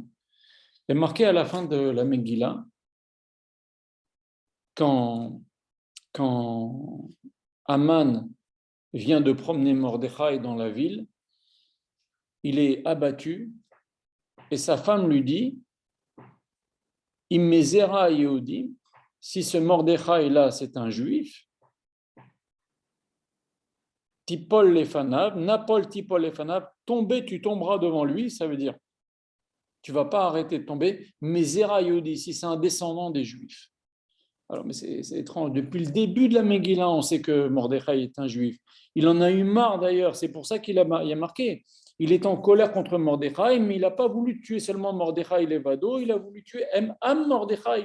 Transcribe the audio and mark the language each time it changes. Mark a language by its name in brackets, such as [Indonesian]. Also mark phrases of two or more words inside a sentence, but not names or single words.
[French] Il est marqué à la fin de la Megillah, quand Aman vient de promener Mordechai dans la ville, il est abattu et sa femme lui dit « [Hebrew] אם מזרע היהודים [French] » si ce Mordechai-là, c'est un juif, [Hebrew] תפול לפניו, נפול תפול לפניו, [French] tomber, tu tomberas devant lui, ça veut dire tu ne vas pas arrêter de tomber, mais [Hebrew] זרע יהודי, [French] si c'est un descendant des juifs. Alors, mais c'est étrange. Depuis le début de la Megillah, on sait que Mordechai est un juif. Il en a eu marre d'ailleurs, c'est pour ça qu'il a marqué. Il est en colère contre Mordechai, mais il n'a pas voulu tuer seulement Mordechai Levado, il a voulu tuer Am Mordechai.